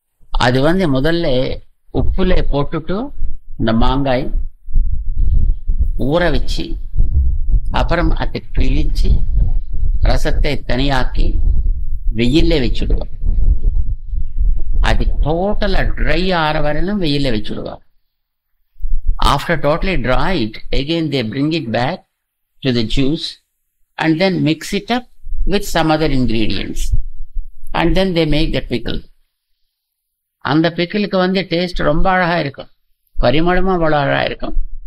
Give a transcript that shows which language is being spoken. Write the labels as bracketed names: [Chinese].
[Tamil] அது முதல்ல உப்புல போட்டுட்டு இந்த மாங்காய் ஊற வச்சு அப்புறம் அதை பிழிச்சு ரசத்தை தனியாக்கி வெயில்ல வச்சுடுவோம். அது டோட்டலா ட்ரை ஆற வரையிலும் வெயில்ல வச்சுடுவார். [English] After totally dried, again they bring it back to the juice and then mix it up with some other ingredients and then they make that pickle. [Tamil] அந்த பிக்கிளுக்கு டேஸ்ட் ரொம்ப அழகா இருக்கும், பரிமளமா அவ்வளோ அழகா இருக்கும்.